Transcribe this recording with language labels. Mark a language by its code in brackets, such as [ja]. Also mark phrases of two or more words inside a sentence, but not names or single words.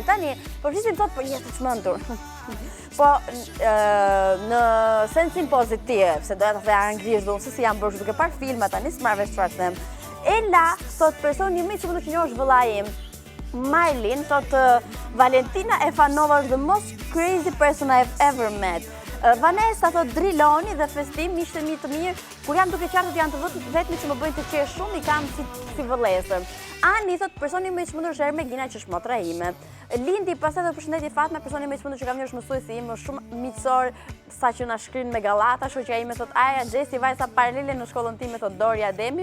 [sq] Tani, po flisim sot për jetë të çmendur. Po në sensin pozitiv, se doja të thëja anglisht, do se si jam bërë duke parë filma tani, s'marr vesh çfarë them. Ela, sot personi më i çmendur që njohësh vëllai im. [en] Marlin, thot Valentina Efanova është the most crazy person I've ever met. [sq] Vanessa thot drilloni dhe festim, miqtë mi të mirë, kur jam duke qartë janë të vetmi që më bëjnë të qesh shumë, i kam si vëllezër. Ani thot personi më i çmendur është Ermegina që është motra ime. Lindi pastaj do përshëndetje Fatma, personi më i çmendur që kam njësh mësuesi im, është shumë miqësor sa që na shkrin me gallata, shoqja ime thot Aja Xhesi vajza paralele në shkollën time thot Doria Ademi.